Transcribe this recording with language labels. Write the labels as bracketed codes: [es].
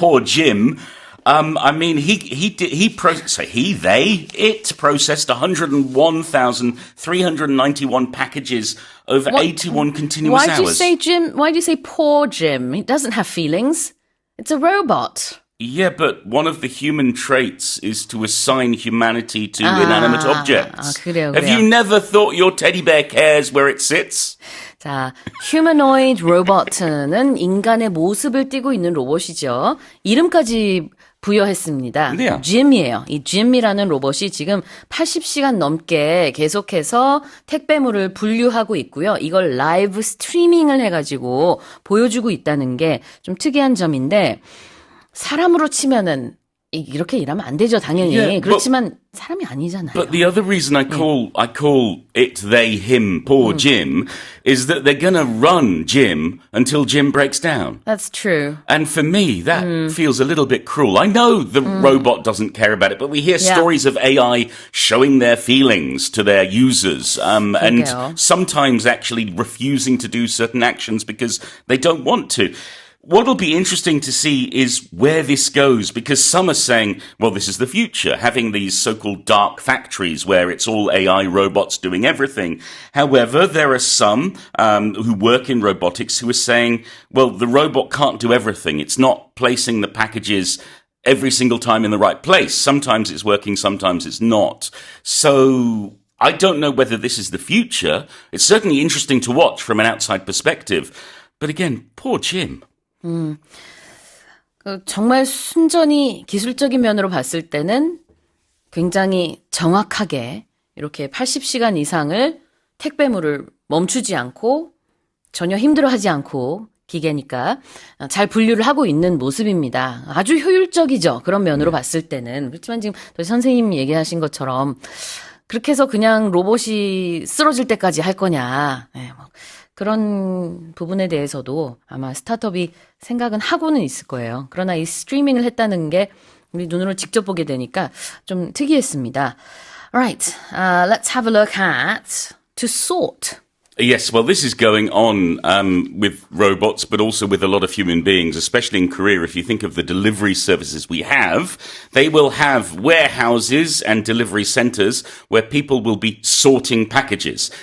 [en] poor Jim, it processed 101,391 packages over 81 continuous hours. Why do you say poor Jim? He doesn't have feelings. It's a robot. Yeah, but one of the human traits is to assign humanity to inanimate objects. [ko] 그래요. [en] Have you never thought your teddy bear cares where it sits? [ko] 자, 휴머노이드 로봇은 인간의 모습을 띠고 있는 로봇이죠. 이름까지 부여했습니다. 네. 짐이에요. 이 짐이라는 로봇이 지금 80시간 넘게 계속해서 택배물을 분류하고 있고요. 이걸 라이브 스트리밍을 해가지고 보여주고 있다는 게 좀 특이한 점인데 사람으로 치면은 이렇게 일하면 안 되죠, 당연히. [en] Yeah, [ko] 그렇지만 사람이 아니잖아요. [en] But the other reason I call it they, him, poor Jim is that they're going to run Jim until Jim breaks down. That's true. And for me, that feels a little bit cruel. I know the robot doesn't care about it, but we hear stories of AI showing their feelings to their users, and [ko] 그러게요. [en] sometimes actually refusing to do certain actions because they don't want to. What'll be interesting to see is where this goes, because some are saying, well, this is the future, having these so-called dark factories where it's all AI robots doing everything. However, there are some who work in robotics who are saying, well, the robot can't do everything. It's not placing the packages every single time in the right place. Sometimes it's working, sometimes it's not. So I don't know whether this is the future. It's certainly interesting to watch from an outside perspective. But again, poor Jim. [ko] 정말 순전히 기술적인 면으로 봤을 때는 굉장히 정확하게 이렇게 80시간 이상을 택배물을 멈추지 않고 전혀 힘들어하지 않고 기계니까 잘 분류를 하고 있는 모습입니다. 아주 효율적이죠. 그런 면으로 봤을 때는. 그렇지만 지금 선생님 얘기하신 것처럼 그렇게 해서 그냥 로봇이 쓰러질 때까지 할 거냐. 네, 뭐 그런 부분에 대해서도 아마 스타트업이 생각은 하고는 있을 거예요. 그러나 이 스트리밍을 했다는 게 우리 눈으로 직접 보게 되니까 좀 특이했습니다. [en] Alright, let's have a look at to sort. Yes, well, this is going on with robots, but also with a lot of human beings, especially in Korea. If you think of the delivery services we have, they will have warehouses and delivery centers where people will be sorting packages.